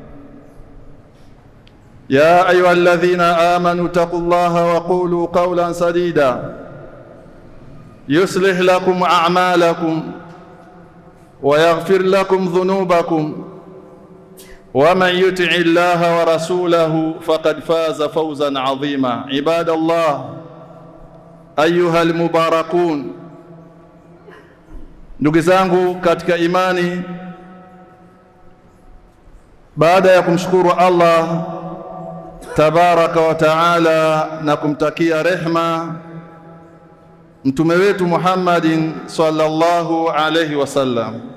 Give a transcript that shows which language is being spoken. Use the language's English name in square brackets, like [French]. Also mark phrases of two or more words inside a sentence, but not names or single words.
[Arabic] يا أيها الذين آمنوا اتقوا الله وقولوا قولا سديدا يصلح لكم أعمالكم ويغفر لكم ذنوبكم ومن يطع الله ورسوله فقد فاز فوزا عظيما. عباد الله أيها المباركون, [Swahili] ndugu zangu katika imani, baada ya kumshukuru [Arabic] الله تبارك وتعالى [Swahili] na kumtakia rehma mtume wetu Muhammadin [Arabic] صلى الله عليه وسلم,